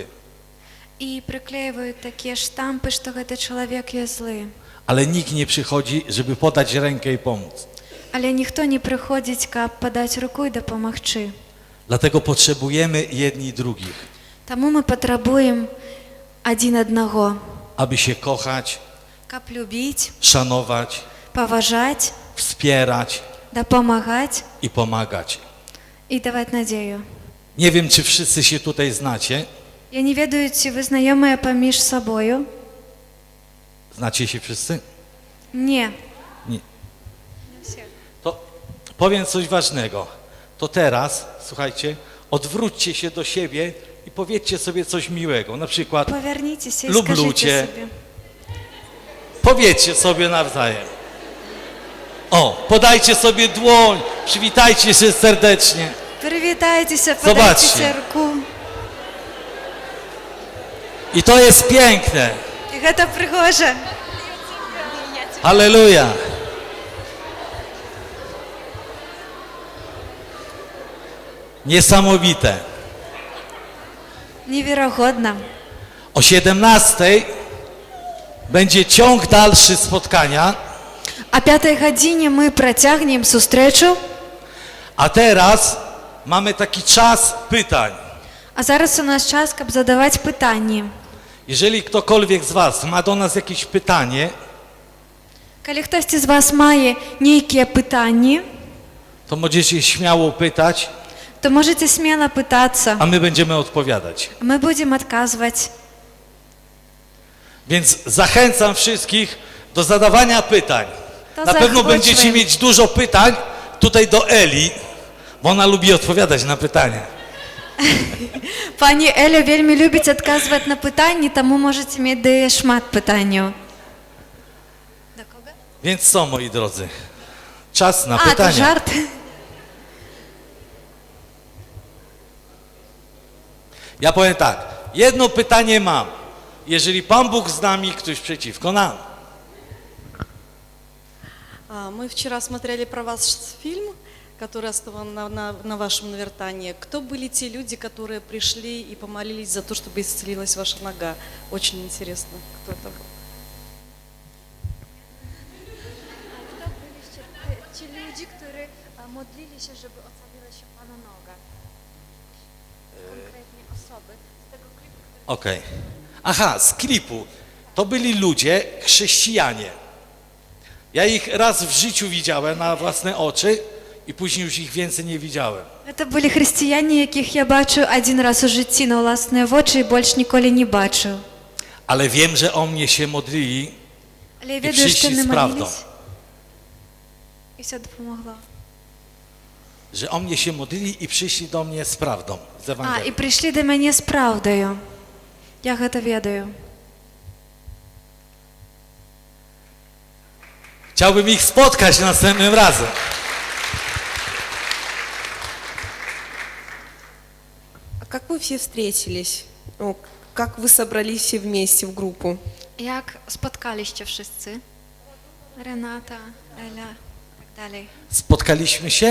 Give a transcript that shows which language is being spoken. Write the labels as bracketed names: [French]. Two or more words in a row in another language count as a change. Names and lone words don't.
[Belarusian] і прыклейваюць такія штампы, што гэты чалавек ёсць злы. [Polish] Ale nikt nie przychodzi, żeby podać rękę i pomóc. [Belarusian] Але ніхто не прыходзіць, каб падаць руку і дапамагчы. [Polish] Dlatego potrzebujemy jedni drugich, [Belarusian] Таму мы патрабуем адзін аднаго, [Polish] aby się kochać, [Belarusian] каб любіць, [Polish] szanować, [Belarusian] паважаць, [Polish] wspierać [Belarusian] дапамагаць [Polish] i pomagać. [Belarusian] і даваць надзею. [Polish] Nie wiem, czy wszyscy się tutaj znacie. [Belarusian] Я не ведаю, ці вы знаёмыя паміж сабою? [Polish] Znacie się wszyscy? [Belarusian] Не. [Polish] Nie. To powiem coś ważnego. To teraz, słuchajcie, odwróćcie się do siebie i powiedzcie sobie coś miłego. Na przykład [Belarusian] Павярніцеся і [Polish] lubię [Belarusian] скажыце [Polish] cię. [Belarusian] сабе. [Polish] Powiedzcie sobie nawzajem. O, podajcie sobie dłoń, przywitajcie się serdecznie. [Belarusian] Прывітайцеся, [Polish] Zobaczcie. [Belarusian] падайце руку. [Polish] I to jest piękne. [Belarusian] І гэта прыгожа. [Polish] Halleluja. Niesamowite. [Belarusian] Неверагодна. [Polish] O 17:00 będzie ciąg dalszy spotkania, [Belarusian] О 5:00 гадзіне мы працягнем сустрэчу, [Polish] a teraz mamy taki czas pytań. [Belarusian] а зараз у нас час, каб задаваць пытанні. [Polish] Jeżeli ktokolwiek z was ma do nas jakieś pytanie, [Belarusian] Калі хтосьці з вас мае нейкія пытанні, [Polish] to możecie śmiało pytać, [Belarusian] то можете смела пытацца, [Polish] a my będziemy odpowiadać. [Belarusian] мы будзем адказваць. [Polish] Więc zachęcam wszystkich do zadawania pytań. To Na pewno zachwyćmy. będziecie mieć dużo pytań tutaj do Eli, bo ona lubi odpowiadać na pytania. [Belarusian] Пані Еля вельмі любіць адказваць на пытанні, таму можаце мець да яе шмат пытанняў. [Polish] Więc co, moi drodzy? Czas na [Belarusian] А, то [Polish] pytania. [Belarusian] жарт. [Polish] Ja powiem tak, jedno pytanie mam. Jeżeli Pan Bóg z nami, ktoś przeciwko nam. [Russian] Мы вчера смотрели про вас фильм, который основан на вашем навертании. Кто были те люди, которые пришли и помолились за то, чтобы исцелилась ваша нога? Очень интересно, кто это был. [Polish] Ci ludzie, którzy modlili się, żeby ocaliła się Pana noga. Konkretnie osoby z tego klipu, który... Okej. Aha, z klipu. To byli ludzie, chrześcijanie. Ja ich raz w życiu widziałem na własne oczy i później już ich więcej nie widziałem. [Ukrainian] Це були християни, яких я бачу один раз у житті на власне очі і більш ніколи не бачив. [Polish] Ale wiem, że o mnie się modlili [Belarusian] Але я [Polish] i [Belarusian] ведаю, [Ukrainian] що [Polish] przyszli [Ukrainian] не [Polish] z prawdą. [Ukrainian] молились, і все допомогло. [Polish] Że o mnie się modlili i przyszli do mnie z prawdą, z [Ukrainian] А, [Polish] Ewangelią. [Ukrainian] і прийшли до мене з правдою. [Belarusian] Я гэта ведаю. [Polish] Chciałbym ich spotkać następnym razem. [Russian] А как вы все встретились? Ну, как вы собрались все вместе в группу? [Belarusian] Як споткаліся wszyscy? Рената, Еля, так далі. [Polish] Spotkaliśmy się.